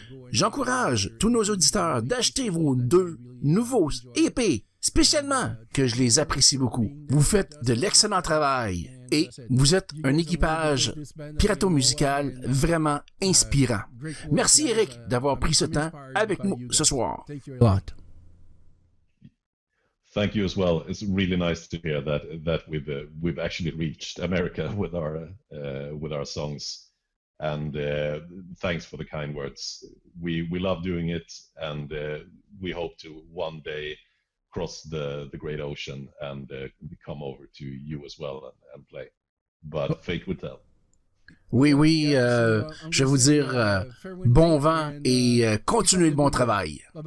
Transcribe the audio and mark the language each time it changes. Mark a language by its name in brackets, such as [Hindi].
[French] J'encourage tous nos auditeurs d'acheter vos 2 nouveaux EP, spécialement que je les apprécie beaucoup. Vous faites de l'excellent travail et vous êtes un équipage pirato-musical vraiment inspirant. Merci Eric d'avoir pris ce temps avec nous ce soir. [English] Thank you as well. It's really nice to hear that we've actually reached America with our songs. And thanks for the kind words. We love doing it, and we hope to one day cross the great ocean and come over to you as well and play. But fate will tell. [French] Oui, je vais vous dire bon vent et continuez le bon travail.